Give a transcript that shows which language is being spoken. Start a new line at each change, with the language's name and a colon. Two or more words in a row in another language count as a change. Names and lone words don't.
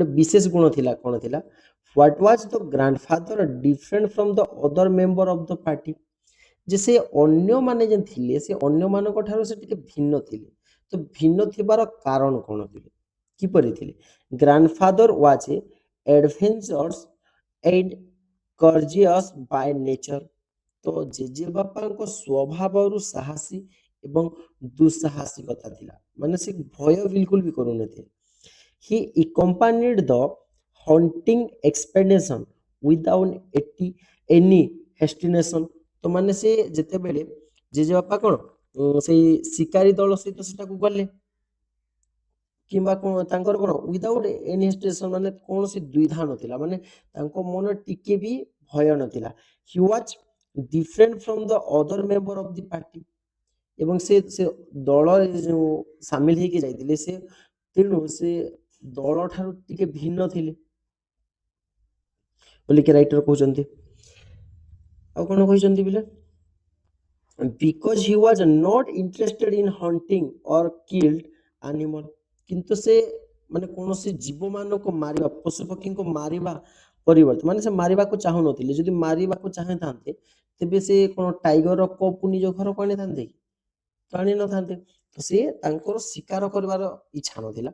Odia: ବିଶେଷ ଗୁଣ ଥିଲା କଣ ଥିଲା
English: what was the grandfather different from the other member of the party
Odia: ଯେ ସେ ଅନ୍ୟମାନେ ଯେ ଥିଲେ ସେ ଅନ୍ୟମାନଙ୍କ ଠାରୁ ସେ ଟିକେ ଭିନ୍ନ ଥିଲେ ତ ଭିନ୍ନ ଥିବାର କାରଣ କଣ ଥିଲେ କିପରି ଥିଲେ
English: grandfather was a adventurous and courageous by nature
Odia: ତ ଜେଜେବାପାଙ୍କ ସ୍ୱଭାବରୁ ସାହସୀ ଏବଂ ଦୁଃସାହସିକତା ଥିଲା ମାନେ ସେ ଭୟ ବିଲକୁଲ ବି କରୁନଥିଲେ
English: he accompanied the hunting expedition without any hesitation
Odia: ତ ମାନେ ସେ ଯେତେବେଳେ ଜେଜେବାପା କଣ ସେଇ ଶିକାରୀ ଦଳ ସହିତ ସେଟାକୁ ଗଲେ କିମ୍ବା ତାଙ୍କର କଣ
English: without any hesitation
Odia: ମାନେ କୌଣସି ଦ୍ୱିଧା ନଥିଲା ମାନେ ତାଙ୍କ ମନରେ ଟିକେ ବି ଭୟ ନଥିଲା
English: he was different from the other member of the party
Odia: ଏବଂ ସେ ଦଳରେ ଯୋଉ ସାମିଲ ହେଇକି ଯାଇଥିଲେ ସେ ତେଣୁ ସେ ଦଳ ଠାରୁ ଟିକେ ଭିନ୍ନ ଥିଲେ ବୋଲିକି ରାଇଟର କହୁଛନ୍ତି ଆଉ କଣ କହିଛନ୍ତି ବିଲେ
English: because he was not interested in hunting or killed animal
Odia: କିନ୍ତୁ ସେ ମାନେ କୌଣସି ଜୀବମାନଙ୍କୁ ମାରିବା, ପଶୁପକ୍ଷୀଙ୍କୁ ମାରିବା ପରିବର୍ତ୍ତେ, ମାନେ ସେ ମାରିବାକୁ ଚାହୁଁନଥିଲେ। ଯଦି ମାରିବାକୁ ଚାହିଁଥାନ୍ତେ ତେବେ ସେ କ'ଣ ଟାଇଗରର କପ୍କୁ ନିଜ ଘରକୁ ଆଣିଥାନ୍ତେ କି? ତ ଆଣିନଥାନ୍ତେ। ତ ସେ ତାଙ୍କର ଶିକାର କରିବାର ଇଚ୍ଛା ନଥିଲା।